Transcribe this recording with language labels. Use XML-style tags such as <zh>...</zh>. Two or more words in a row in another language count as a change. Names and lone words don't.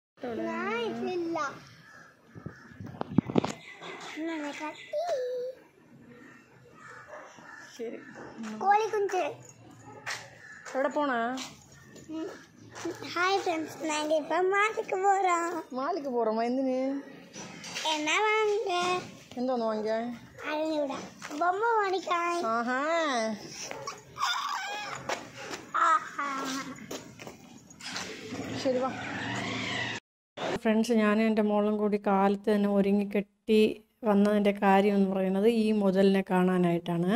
<ml>ശരി. എവിടെ പോണ?</ml> <en>Hi friends,</en> <ta>நாங்க இப்ப மாலுக்கு போறோம்.</ta> <ml>മാലിക്ക് പോറോമോ? എന്തിന്?</ml> <ta>என்ன வாங்க?</ta> <ml>എന്തോന്ന് വാങ്ങിക്കാൻ? അറിഞ്ഞൂടാ, ബൊമ്മ വാങ്ങിക്കാൻ. ആഹാ, ശരി വാ. ഫ്രണ്ട്സ്, ഞാനും എൻ്റെ മോളും കൂടി കാലത്ത് തന്നെ ഒരുങ്ങിക്കെട്ടി വന്നതിൻ്റെ കാര്യം എന്ന് പറയുന്നത് ഈ മുതലിനെ കാണാനായിട്ടാണ്.</ml>